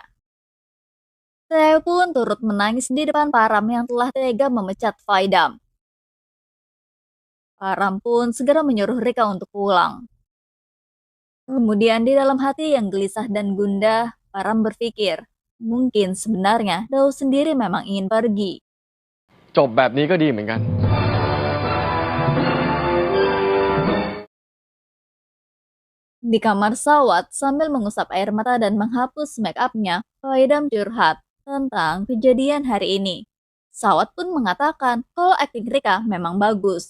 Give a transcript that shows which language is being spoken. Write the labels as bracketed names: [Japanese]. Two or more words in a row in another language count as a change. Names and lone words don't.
[Indonesian] Theo pun turut menangis di depan Param yang telah tega memecat Faidam. Param pun segera menyuruh Rika untuk pulang. Kemudian di dalam hati yang gelisah dan gundah, Param berpikir, mungkin sebenarnya Dao sendiri memang ingin pergi. [Thai] จบแบบนี้ก็ดีเหมือนกัน [Indonesian] Di kamar Sawat, sambil mengusap air mata dan menghapus make up-nya, Faidam curhat tentang kejadian hari ini. Sawat pun mengatakan kalau akting Rika memang bagus.